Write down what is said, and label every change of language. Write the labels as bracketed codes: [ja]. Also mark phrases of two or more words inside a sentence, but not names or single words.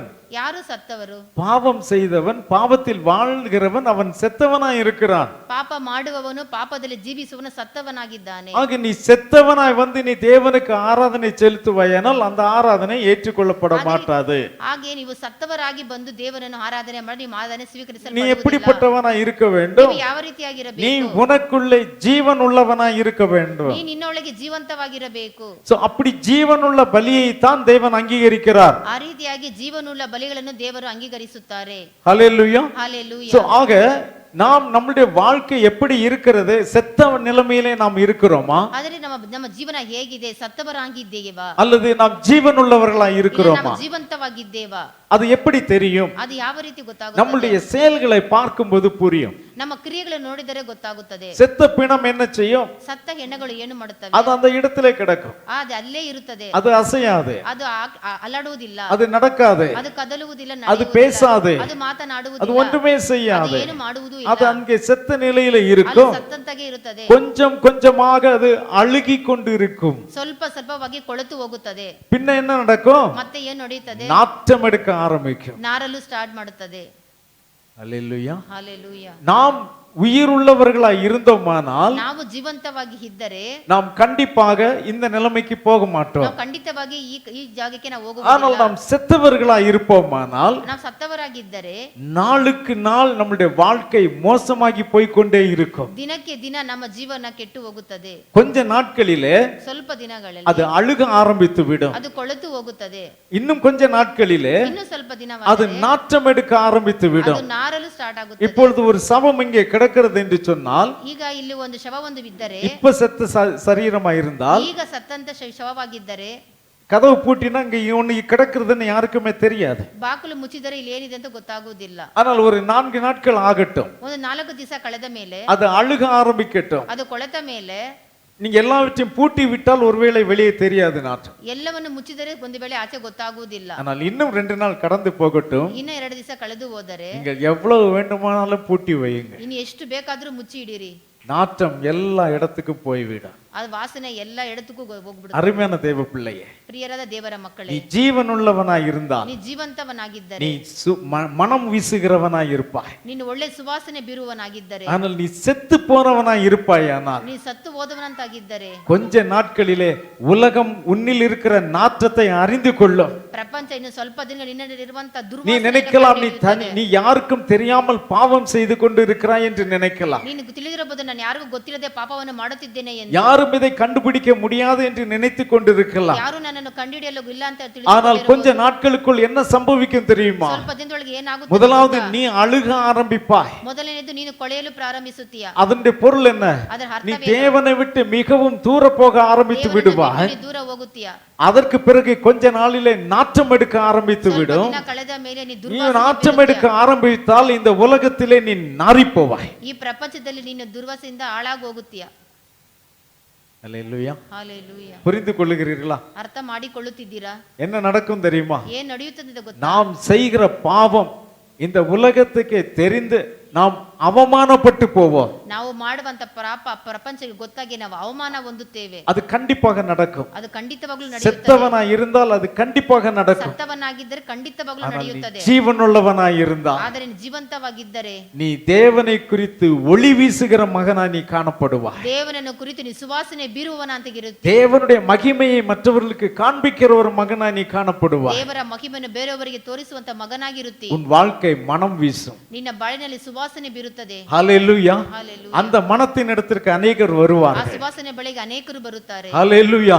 [kn] ಯಾರು ಸತ್ತವರು? [ta] பாவம் செய்தவன், பாவத்தில் வாழ்கிறவன், அவன் செத்தவனா இருக்கிறான். [kn] ಪಾಪ ಮಾಡುವವನು ಪಾಪದಲ್ಲಿ ಜೀವಿಸುವವನು ಸತ್ತವನಾಗಿದ್ದಾನೆ. [ta] ஆக நீ செத்தவனாய் வந்து நீ தேவனுக்கு ஆராதனை செலுத்துவாயானால் அந்த ஆராதனை ஏற்றுக்கொள்ளப்பட மாட்டாது. [kn] ಹಾಗೆ ನೀವು ಸತ್ತವರಾಗಿ ಬಂದು ದೇವರನ್ನು ಆರಾಧನೆ ಮಾಡಿ ನಿಮ್ಮ ಆರಾಧನೆ [ta] நீ [kn] ಸ್ವೀಕರಿಸಲ್ಪಡುವುದಿಲ್ಲ. [ta] எப்படிப்பட்டவனாய் இருக்க வேண்டும்? [kn] ನೀವು ಯಾವ [ta] நீ [kn] ರೀತಿಯಾಗಿರಬೇಕು? [ta] உனக்குள்ளே ஜீவன் உள்ளவனாய் இருக்க வேண்டும். [kn] ನೀ ನಿನ್ನೊಳಗೆ ಜೀವಂತವಾಗಿರಬೇಕು. [ta] சோ அப்படி ஜீவனுள்ள பலியை தான் தேவன் அங்கீகரிக்கிறார். [kn] ಆ ರೀತಿಯಾಗಿ ಜೀವನುಳ್ಳ ಬಲಿಗಳನ್ನು ದೇವರು ಅಂಗೀಕರಿಸುತ್ತಾರೆ. [ta] ஹல்லேலூயா. [kn] ಹಾಲೆಲೂಯ. [ta] சோ ஆக நாம் நம்முடைய வாழ்க்கை எப்படி இருக்கிறது? செத்த நிலைமையிலே நாம் இருக்கிறோமா, [kn] ಆದರೆ ನಮ್ಮ ನಮ್ಮ ಜೀವನ ಹೇಗಿದೆ? ಸತ್ತವರಾಗಿದ್ದೇವಾ [ta] அல்லது நாம் ஜீவனுள்ளவர்களா இருக்கிறோமா? [kn] ಜೀವಂತವಾಗಿದ್ದೇವಾ? [ta] அது எப்படி தெரியும்? [kn] ಅದು ಯಾವ ರೀತಿ ಗೊತ್ತಾಗುತ್ತದೆ? [ta] நம்முடைய செயல்களை பார்க்கும்போது புரியும். [kn] ನಮ್ಮ ಕ್ರಿಯೆಗಳನ್ನು ನೋಡಿದರೆ ಗೊತ್ತಾಗುತ್ತದೆ. [ta] செத்த பிணம் என்ன செய்யும்? [kn] ಸತ್ತ ಹೆಣ್ಣುಗಳು ಏನು ಮಾಡುತ್ತವೆ? [ta] அது அந்த இடத்திலே கிடக்கும், [kn] ಅದು ಅಲ್ಲೇ ಇರುತ್ತದೆ. [ta] அது அசையாது, [kn] ಅದು ಅಲ್ಲಾಡುವುದಿಲ್ಲ, [ta] அது நடக்காது, [kn] ಅದು ಕದಲುವುದಿಲ್ಲ, [ta] அது [kn] ನಡೆಯುವುದಿಲ್ಲ, [ta] பேசாது, [kn] ಅದು [ta] அது [kn] ಮಾತನಾಡುವುದಿಲ್ಲ, [ta] ஒன்றுமே [kn] ಅದು [ta] செய்யாது. [kn] ಏನು ಮಾಡುವುದು [ta] அது [kn] ಇಲ್ಲ. [ta] அங்கே செத்த நிலையில [kn] ಅಲ್ಲಿ [ta] இருக்கும். [kn] ಸತ್ತಂತಾಗೆ ಇರುತ್ತದೆ. [ta] கொஞ்சம் கொஞ்சமாக அது அழுகி கொண்டு இருக்கும். [kn] ಸ್ವಲ್ಪ ಸ್ವಲ್ಪವಾಗಿ ಕೊಳೆತು ಹೋಗುತ್ತದೆ. [ta] பின்ன என்ன நடக்கும்? [kn] ಮತ್ತೆ ಏನ್ ನಡೆಯುತ್ತದೆ? [ta] நாற்றம் எடுக்க ஆரம்பிக்கும். [kn] ನಾರಲು ಸ್ಟಾರ್ಟ್ ಮಾಡುತ್ತದೆ. [ta] அல்லேலூயா. [kn] ಹಾಲೆಲೂಯ. [ta] நாம் உயிருள்ளவர்களாய் இருந்தோமானால் [kn] ನಾವು ಜೀವಂತವಾಗಿ ಇದ್ದರೆ [ta] நாம் கண்டிப்பாக இந்த நிலைமைக்கு போக மாட்டோம். [kn] ನಾವು ಖಂಡಿತವಾಗಿ ಈ ಜಾಗಕ್ಕೆ ನಾವು [ta] ஆனால் [kn] ಹೋಗುವುದಿಲ್ಲ. [ta] நாம் செத்தவர்களாய் இருப்போமானால் [kn] ನಾವು ಸತ್ತವರಾಗಿದ್ದರೆ [ta] நாளுக்கு நாள் நம்முடைய வாழ்க்கை மோசமாகி போய்க்கொண்டே இருக்கும். [kn] ದಿನಕ್ಕೆ ದಿನ ನಮ್ಮ ಜೀವನ ಕೆಟ್ಟು ಹೋಗುತ್ತದೆ. [ta] கொஞ்ச நாட்களிலே [kn] ಸ್ವಲ್ಪ ದಿನಗಳಲ್ಲಿ [ta] அது அழுக ஆரம்பித்து விடும். [kn] ಅದು ಕೊಳೆತು ಹೋಗುತ್ತದೆ. [ta] இன்னும் கொஞ்ச நாட்களிலே [kn] ಇನ್ನು ಸ್ವಲ್ಪ [ta] அது [kn] ದಿನವಾದರೆ [ta] நாற்றம் எடுக்க ஆரம்பித்து [kn] ಅದು [ta] விடும். [kn] ನಾರಲು ಸ್ಟಾರ್ಟ್ ಆಗುತ್ತದೆ. [ta] இப்பொழுது ஒரு சவம் இங்கே கிடக்கிறது என்று சொன்னால், [kn] ಈಗ ಇಲ್ಲಿ ಒಂದು ಶವವೊಂದು ಬಿದ್ದರೆ, [ta] இப்ப செத்த சரீரமா இருந்தால் [kn] ಈಗ ಸತ್ತಂತ ಶವವಾಗಿದ್ದರೆ, [ta] கதவு பூட்டினா இங்க ஒண்ணு கிடக்குறதுன்னு யாருக்குமே தெரியாது. [kn] ಬಾಗಿಲು ಮುಚ್ಚಿದರೆ ಇಲ್ಲಿ ಏನಿದೆ ಅಂತ ಗೊತ್ತಾಗುವುದಿಲ್ಲ. [ta] ஆனால் ஒரு 4 நாட்கள் ஆகட்டும், [kn] ಒಂದು 4 ದಿವಸ ಕಳೆದ ಮೇಲೆ, [ta] அது அழுக ஆரம்பிக்கட்டும். [kn] ಅದು ಕೊಳೆತ ಮೇಲೆ, [ta] நீங்க எல்லாவற்றையும் பூட்டி விட்டால் ஒருவேளை வெளியே தெரியாது நாற்றம். [kn] ಎಲ್ಲವನ್ನು ಮುಚ್ಚಿದರೆ ಒಂದು ವೇಳೆ ಆಚೆ ಗೊತ್ತಾಗುವುದಿಲ್ಲ. [ta] ஆனால் இன்னும் 2 நாள் கடந்து போகட்டும், [kn] ಇನ್ನು 2 ದಿವಸ ಕಳೆದು ಹೋದರೆ [ta] நீங்கள் எவ்வளவு வேண்டுமானாலும் பூட்டி வையுங்க, [kn] ಇನ್ನು ಎಷ್ಟು ಬೇಕಾದ್ರೂ ಮುಚ್ಚಿ ಇಡಿರಿ, [ta] நாற்றம் எல்லா இடத்துக்கும் போய்விடும். [kn] ಅದು ವಾಸನೆ ಎಲ್ಲ ಎಡತಕ್ಕೂ ಹೋಗ್ಬಿಡುತ್ತೆ. [ta] அருமையான தேவ பிள்ளையே, [kn] ಪ್ರಿಯರಾದ ದೇವರ ಮಕ್ಕಳೇ, [ta] நீ ஜீவனுள்ளவனாய் இருந்தால், [kn] ನೀ ಜೀವಂತವನಾಗಿದ್ದರೆ, [ta] நீ மனம் வீசுகிறவனாய் இருப்பாய். [kn] ನೀನು ಒಳ್ಳೆ ಸುವಾಸನೆ ಬೀರುವನಾಗಿದ್ದರೆ, [ta] ஆனால் நீ செத்து போனவனாய் இருப்பாயானால், [kn] ನೀ ಸತ್ತು ಹೋದವನಂತಾಗಿದ್ದರೆ, [ta] கொஞ்ச நாட்களிலே உலகம் உன்னில் இருக்கிற நாற்றத்தை அறிந்து கொள்ளும். [kn] ಪ್ರಪಂಚ ಇನ್ನು ಸ್ವಲ್ಪ ದಿನಗಳು ನಿನ್ನಲ್ಲಿರುವಂತ [ta] நீ [kn] ದುರ್ವಾಸನೆ [ta] நினைக்கலாம் நீ யாருக்கும் தெரியாமல் பாவம் செய்து கொண்டு இருக்கிறாய் என்று நினைக்கலாம். [kn] ನೀನು ತಿಳಿದಿರಬಹುದು, ನಾನು ಯಾರಿಗೂ ಗೊತ್ತಿಲ್ಲದೆ ಪಾಪವನ್ನು ಮಾಡುತ್ತಿದ್ದೇನೆ ಎಂದು. [ta] யாரும் இதை கண்டுபிடிக்க முடியாது என்று நினைத்து கொண்டிருக்கலாம். [kn] ಯಾರು ನನ್ನನ್ನು ಕಂಡುಹಿಡಿಯಲು ಇಲ್ಲ ಅಂತ [ta] ஆனால் கொஞ்ச நாட்களுக்குள் என்ன சம்பவிக்கும் தெரியுமா? [kn] ಸ್ವಲ್ಪ ದಿನದೊಳಗೆ ಏನಾಗುತ್ತೆ? [ta] முதலாவது நீ அழுக ஆரம்பிப்பாய். [kn] ಮೊದಲನೇದು ನೀನು ಕೊಳೆಯಲು ಪ್ರಾರಂಭಿಸುತ್ತೀಯ. [ta] அதனுடைய பொருள் என்ன? [kn] ಅದರ [ta] நீ [kn] ಅರ್ಥವೇನು? [ta] தேவனை விட்டு மிகவும் தூர போக ஆரம்பித்து விடுவாய். [kn] ನೀನು ದೂರ ಹೋಗುತ್ತೀಯ. [ta] அதற்கு பிறகு கொஞ்ச நாளிலே நாற்றம் எடுக்க ஆரம்பித்து [kn] ಸ್ವಲ್ಪ [ta] விடும். [kn] ದಿನ ಕಳೆದ ಮೇಲೆ ನೀ [ta] நீ [kn] ದುರ್ವಾಸನೆ [ta] நாற்றம் எடுக்க ஆரம்பித்தால் இந்த உலகத்திலே நீ நாறிப் போவாய். [kn] ಈ ಪ್ರಪಂಚದಲ್ಲಿ ನೀನು ದುರ್ವಾಸನೆಯಿಂದ ಹಾಳಾಗಿ ಹೋಗುತ್ತೀಯ. [ta] அல்லேலூயா. [kn] ಹಾಲೆಲೂಯಾ. [ta] புரிந்து கொள்ளுகிறீர்களா? [kn] ಅರ್ಥ ಮಾಡಿಕೊಳ್ಳುತ್ತಿದ್ದೀರಾ? [ta] என்ன நடக்கும் தெரியுமா? [kn] ಏನ್ ನಡೆಯುತ್ತದೆ ಅಂತ ಗೊತ್ತಾ? [ta] நாம் செய்கிற பாவம் இந்த உலகத்துக்கே தெரிந்து நாம் அவமானப்பட்டு போவோம். [kn] ನಾವು ಮಾಡುವಂತ ಪಾಪ ಪ್ರಪಂಚಕ್ಕೆ ಗೊತ್ತಾಗಿ ನಾವು ಅವಮಾನ ಹೊಂದುತ್ತೇವೆ. [ta] அது கண்டிப்பாக நடக்கும். [kn] ಅದು ಖಂಡಿತವಾಗ್ಲೂ ನಡೆಯುತ್ತದೆ. [ta] செத்தவனாய் இருந்தால் அது கண்டிப்பாக நடக்கும். [kn] ಸತ್ತವನಾಗಿದ್ದರೆ ಖಂಡಿತವಾಗ್ಲೂ ನಡೆಯುತ್ತದೆ. [ta] ஜீவனுள்ளவனாய் இருந்தால், [kn] ಆದರೆ ಜೀವಂತವಾಗಿದ್ದರೆ, [ta] நீ தேவனை குறித்து ஒளி வீசுகிற மகனாய் நீ காணப்படுவாய். [kn] ದೇವನನ್ನು ಕುರಿತು ನೀ ಸುವಾಸನೆ ಬೀರುವವನಂತಾಗಿರುತ್ತೆ. [ta] தேவனுடைய மகிமையை மற்றவர்களுக்கு காண்பிக்கிற ஒரு மகனாய் நீ காணப்படுவாய். [kn] ದೇವರ ಮಹಿಮೆಯನ್ನು ಬೇರೆಯವರಿಗೆ ತೋರಿಸುವಂತ ಮಗನಾಗಿರುತ್ತಿ. [ta] உன் வாழ்க்கை மனம் வீசும். [kn] ನಿನ್ನ ಬಾಳಿನಲ್ಲಿ ಸುವಾಸನೆ ಬೀರುತ್ತದೆ. [ta] ஹல்லேலூயா. [kn] ಹಾಲೆಲೂಯಾ. [ta] அந்த மனத்தின் இடத்திற்கு அநேகர் [kn] ಆ [ta] வருவார்கள். [kn] ಸುವಾಸನೆ ಬಳಿಗೆ ಅನೇಕರು ಬರುತ್ತಾರೆ. [ta] ஹல்லேலூயா.